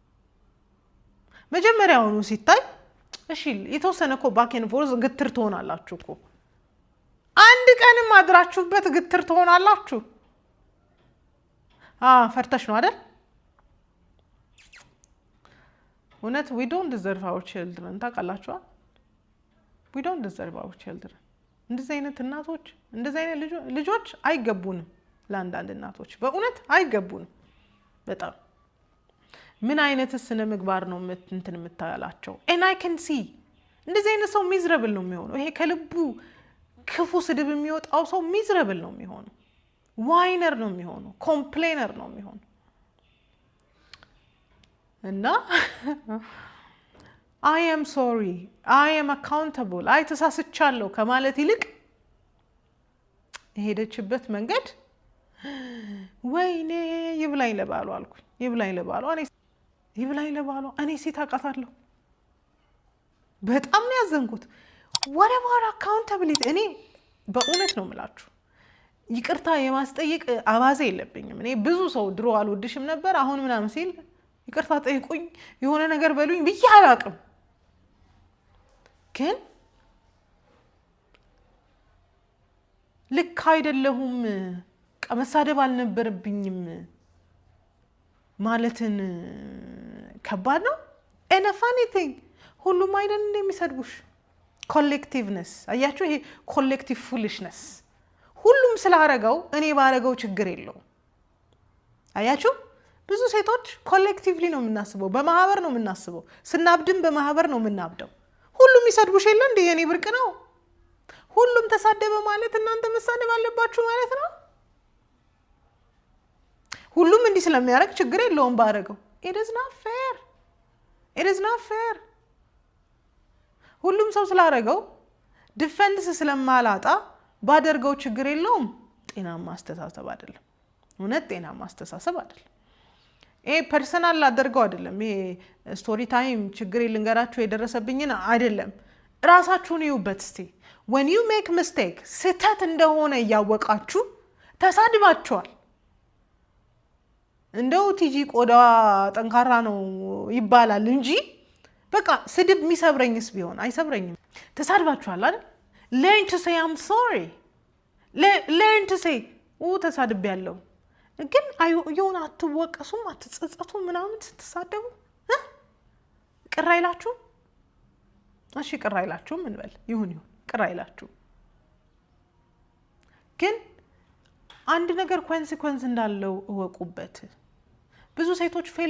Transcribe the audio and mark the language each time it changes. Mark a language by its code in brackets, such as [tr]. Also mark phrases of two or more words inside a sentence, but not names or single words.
[am] መጀመሪያውኑ ሲታይ እሺ የተወሰነ እኮ [en] back and forth [am] ግትር ትሆናላችሁ እኮ። አንድ ቀንም አድራችሁበት ግትር ትሆናላችሁ። ፈርተሽ ነው አይደል? [en] እውነት we don't deserve our children ታውቃላችሁ? we don't deserve our children። [am] እንደዚህ አይነት እናቶች እንደዚህ አይነት ልጆች አይገቡንም። ለአንዳንድ እናቶች በእውነት አይገቡንም። በጣም ምን አይነት ስነ ምግባር ነው እንትን የምታያላቸው? [en] and I can see [am] እንደዚህ አይነት ሰው ሚዝረብል ነው የሚሆነው። ይሄ ከልቡ ክፉ ስድብ የሚወጣው ሰው ሚዝረብል ነው የሚሆነው። ዋይነር ነው የሚሆነው፣ ኮምፕሌነር ነው የሚሆነው። እና [en] I am sorry, I am accountable፣ [am] አይ ተሳስቻለሁ ከማለት ይልቅ የሄደችበት መንገድ ወይኔ ይብላኝ ለባሏ አልኩኝ። ይብላኝ ለባሏ እኔ ሴት አውቃታለሁ። በጣም ነው ያዘንኩት። [en] what about accountability? [am] እኔ በእውነት ነው የምላችሁ ይቅርታ የማስጠየቅ አባዜ የለብኝም። እኔ ብዙ ሰው ድሮ አልወድሽም ነበር አሁን ምናምን ሲል ይቅርታ ጠይቁኝ የሆነ ነገር በሉኝ ብዬ አላውቅም። ግን ልክ አይደለሁም መሳደብ አልነበረብኝም ማለትን ከባድ ነው። [en] and a funny thing [am] ሁሉም አይደል እንደሚሰድቡሽ ኮሌክቲቭነስ አያችሁ፣ ይሄ [en] collective foolishness [am] ሁሉም ስላረገው እኔ ባረገው ችግር የለው። አያችሁ ብዙ ሴቶች ኮሌክቲቭሊ ነው የምናስበው፣ በማህበር ነው የምናስበው። ስናብድም በማህበር ነው የምናብደው። ሁሉም ይሰድቡሽ የለ እንዴ የኔ ብርቅ ነው። ሁሉም ተሳደበ ማለት እናንተ መሳደብ አለባችሁ ማለት ነው። ሁሉም እንዲህ ስለሚያደርግ ችግር የለውም ባረገው። [en] it is not fair። [am] ሁሉም ሰው ስላረገው ዲፌንስ ስለማላጣ ባደርገው ችግር የለውም። ጤናማ አስተሳሰብ አይደለም። እውነት ጤናማ አስተሳሰብ አይደለም። ይሄ ፐርሰናል ላደርገው አይደለም። ይሄ [en] story time [am] ችግር ልንገራችሁ የደረሰብኝን አይደለም። ራሳችሁን ይዩበት እስቲ። [en] when you make mistake [am] ስህተት እንደሆነ እያወቃችሁ ተሳድባችኋል። እንደው ቲጂ ቆዳ ጠንካራ ነው ይባላል እንጂ በቃ ስድብ የሚሰብረኝስ ቢሆን አይሰብረኝም። ተሳድባችኋል አይደል? [en] learn to say I'm sorry። learn to say [am] ተሳድቤያለሁ። ግን የሆነ አትወቀሱም አትጸጸቱም ምናምን ስትሳደቡ ቅር አይላችሁም? እሺ ቅር አይላችሁም እንበል፣ ይሁን ቅር አይላችሁም። ግን አንድ ነገር ኮንሲኩዌንስ እንዳለው እወቁበት። ብዙ ሴቶች ፌል